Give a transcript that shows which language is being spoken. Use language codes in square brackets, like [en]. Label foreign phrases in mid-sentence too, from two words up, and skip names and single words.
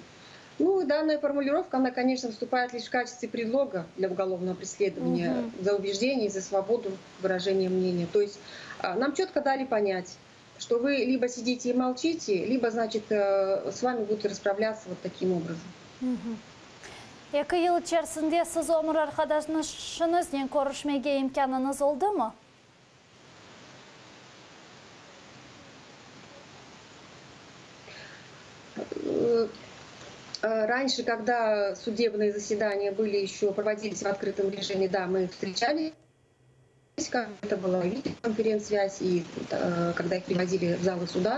[ru] Ну, данная формулировка, она, конечно, вступает лишь в качестве предлога для уголовного преследования за убеждение, за свободу выражения мнения. То есть нам четко дали понять, что вы либо сидите и молчите, либо, значит, с вами будут расправляться вот таким образом. [tr] 2 yıl içerisinde siz Omur arkadaşınızla görüşmeye imkanınız oldu mu? [ru] Раньше, когда судебные заседания проводились в открытом режиме, да, мы встречались. Это была видеоконференц-связь, и когда их привозили в залы суда.